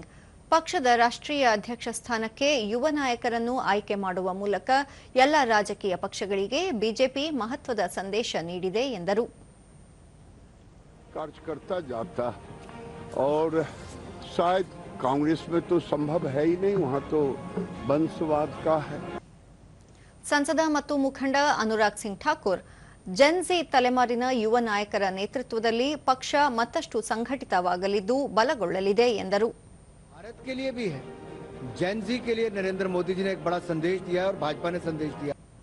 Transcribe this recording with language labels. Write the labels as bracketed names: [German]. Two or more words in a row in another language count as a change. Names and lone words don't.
[Kannada] ಪಕ್ಷದ ರಾಷ್ಟ್ರೀಯ ಅಧ್ಯಕ್ಷ ಸ್ಥಾನಕ್ಕೆ ಯುವ ನಾಯಕರನ್ನು ಆಯ್ಕೆ ಮಾಡುವ ಮೂಲಕ ಎಲ್ಲ ರಾಜಕೀಯ ಪಕ್ಷಗಳಿಗೆ ಬಿಜೆಪಿ ಮಹತ್ವದ ಸಂದೇಶ ನೀಡಿದೆ ಎಂದರು. [Hindi] कार्यकर्ता जाता और शायद कांग्रेस में तो संभव है ही नहीं, वहां तो वंशवाद का है. [Kannada] ಸಂಸದ ಮತ್ತು ಮುಖಂಡ ಅನುರಾಗ್ ಸಿಂಗ್ ಠಾಕೂರ್ ಜೆನ್ಜಿ ತಲೆಮಾರಿನ ಯುವ ನಾಯಕರ ನೇತೃತ್ವದಲ್ಲಿ ಪಕ್ಷ ಮತ್ತಷ್ಟು ಸಂಘಟಿತವಾಗಲಿದ್ದು ಬಲಗೊಳ್ಳಲಿದೆ ಎಂದರು. [Hindi] भारत के लिए भी है, [English] Gen Z [Hindi] के लिए नरेंद्र मोदी जी ने एक बड़ा संदेश दिया है और भाजपा ने संदेश दिया.